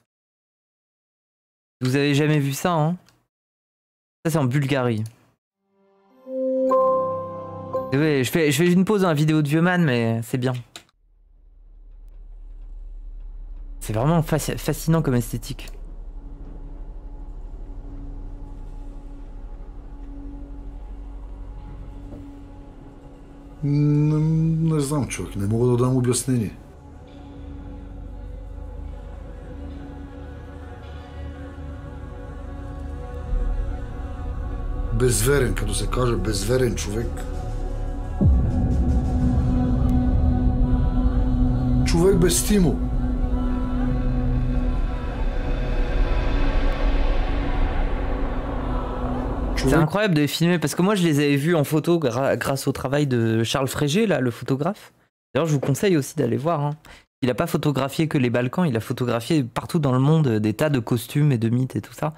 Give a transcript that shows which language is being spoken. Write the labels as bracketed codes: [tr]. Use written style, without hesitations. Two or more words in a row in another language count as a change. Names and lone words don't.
[fr] Vous avez jamais vu ça, hein? Ça c'est en Bulgarie. Et ouais, je fais une pause dans la vidéo de Vieux Man, mais c'est bien. C'est vraiment fascinant comme esthétique. [bg] Не знам, човек. Не мога да дам обяснение. Безверен, като се каже безверен човек. Човек без стимул. [fr] C'est incroyable de les filmer parce que moi je les avais vus en photo grâce au travail de Charles Frégé, là, le photographe. D'ailleurs je vous conseille aussi d'aller voir. Hein. Il a pas photographié que les Balkans, il a photographié partout dans le monde des tas de costumes et de mythes et tout ça.